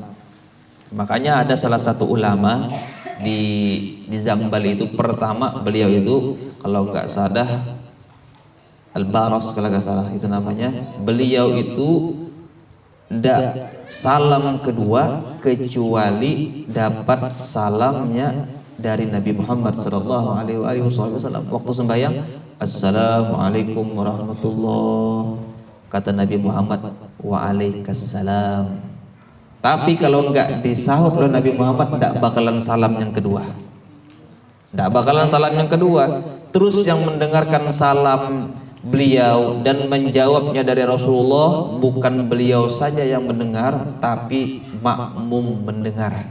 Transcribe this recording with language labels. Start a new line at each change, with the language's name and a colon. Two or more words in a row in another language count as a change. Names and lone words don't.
Indonesian: Makanya ada salah satu ulama di Zambal itu, pertama beliau itu kalau nggak salah Al-Baros kalau nggak salah itu namanya, beliau itu ndak salam kedua kecuali dapat salamnya dari Nabi Muhammad
Arabic: sallallahu alaihi wasallam
Indonesian: waktu sembahyang.
Arabic: Assalamualaikum warahmatullah,
Indonesian: kata Nabi Muhammad, waalaikumsalam. Tapi kalau enggak disahut oleh Nabi Muhammad, enggak bakalan salam yang kedua, enggak bakalan salam yang kedua. Terus yang mendengarkan salam beliau dan menjawabnya dari Rasulullah, bukan beliau saja yang mendengar, tapi makmum mendengar.